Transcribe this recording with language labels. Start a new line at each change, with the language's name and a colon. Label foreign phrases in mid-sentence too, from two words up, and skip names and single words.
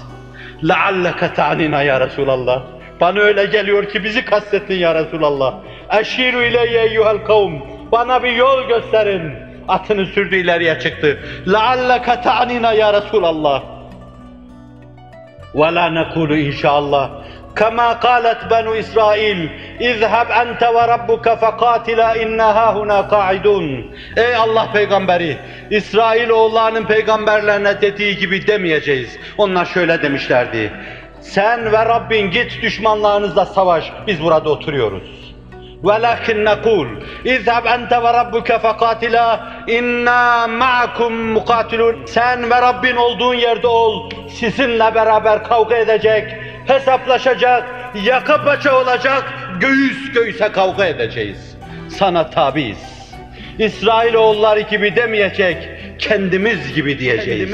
Arabic: لَعَلَّكَ تَعْنِنَا يا رسول الله.
Turkish: Bana öyle geliyor ki bizi kastettin ya Resulallah.
Arabic: اَشِيرُ اِلَيَّ اَيُّهَا الْقَوْمِ.
Turkish: Bana bir yol gösterin. Atını sürdü, ileriye çıktı.
Arabic: لَعَلَّكَ تَعْنِنَا يا رسول الله. وَلَا نَقُولُ inşallah. كَمَا قَالَتْ بَنُوا إِسْرَائِيلِ اِذْهَبْ أَنْتَ وَرَبُّكَ فَقَاتِلَا اِنَّا هَاهُنَا قَاعِدُونَ.
Turkish: Ey Allah peygamberi, İsrailoğullarının peygamberlerine dediği gibi demeyeceğiz. Onlar şöyle demişlerdi: sen ve Rabbin git düşmanlarınızla savaş, biz burada oturuyoruz.
Arabic: وَلَكِنْ نَقُولُ اِذْهَبْ أَنْتَ وَرَبُّكَ فَقَاتِلَا اِنَّا مَعَكُمْ مُقَاتِلُونَ.
Turkish: Sen ve Rabbin olduğun yerde ol, sizinle beraber kavga edecek, hesaplaşacak, yaka paça olacak, göğüs göğüse kavga edeceğiz. Sana tabiiz. İsrailoğulları gibi demeyecek, kendimiz gibi diyeceğiz.